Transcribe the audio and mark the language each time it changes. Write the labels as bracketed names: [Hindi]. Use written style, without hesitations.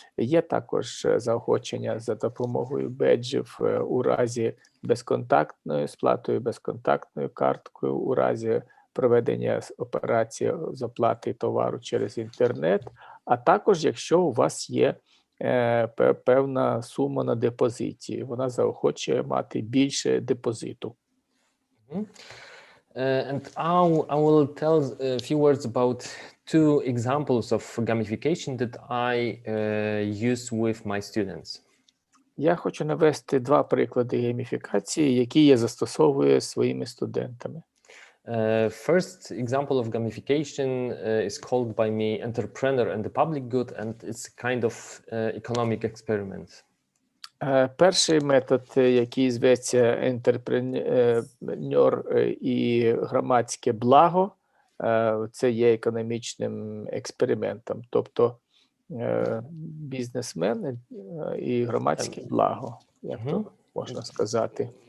[Ukrainian] Є також заохочення за допомогою беджів у разі безконтактної сплатою, безконтактною карткою, у разі проведення операції з оплати товару через інтернет, а також якщо у вас є певна сума на депозиті, вона заохочує мати більше депозиту. [English] And I will tell a few words about two examples of gamification that I use with my students. [Ukrainian] Я хочу навести два приклади гейміфікації, які я застосовую своїми студентами. [English] First example of gamification is called by me entrepreneur and the public good, and it's a kind of economic experiment. [Ukrainian] Перший метод, який зветься «Ентерпренер» і «Громадське благо», це є економічним експериментом, тобто бізнесмен і громадське благо, як то можна сказати.